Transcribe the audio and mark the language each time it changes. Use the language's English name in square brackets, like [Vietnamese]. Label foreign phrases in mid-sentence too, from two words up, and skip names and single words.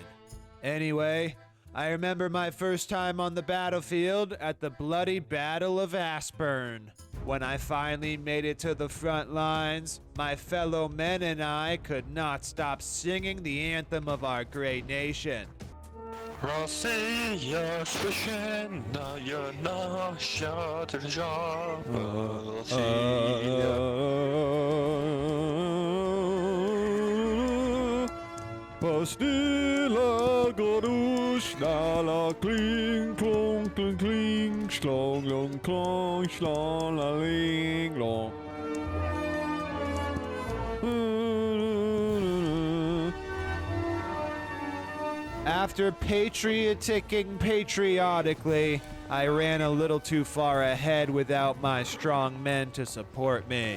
[English] Anyway, I remember my first time on the battlefield at the bloody Battle of Aspern. When I finally made it to the front lines, my fellow men and I could not stop singing the anthem of our great nation. [Russian] Россия священная наша держава, Россия. Pastilla godusna la kling klong kling kling slong long klong slong la ling long. [English] After patrioticking patriotically, I ran a little too far ahead without my strong men to support me.